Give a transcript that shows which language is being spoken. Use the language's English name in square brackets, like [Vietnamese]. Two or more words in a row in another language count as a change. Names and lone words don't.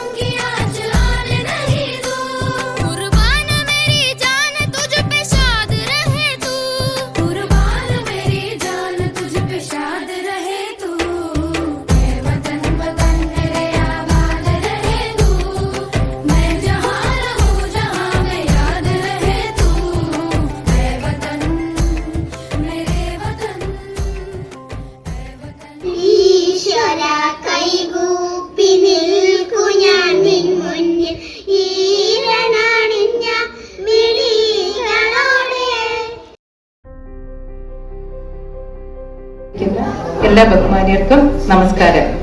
[Hindi] की आँच आने नहीं दूँ, कुर्बान मेरी जान तुझ पे शाद रहे तू, कुर्बान मेरी जान तुझ पे शाद रहे तू, ऐ वतन वतन मेरे आबाद रहे तू, मैं जहाँ रहूँ जहाँ में याद रहे तू, ऐ वतन मेरे वतन, ऐ वतन। [Malayalam] ഈശ്വര കൈകൂപ്പി നിൽക്കു ഞാൻ നിൻ മുന്നിൽ ഈരണണിഞ്ഞ മിഴികളോടെ. എല്ലാ ബഹുമാന്യർക്കും നമസ്കാരം.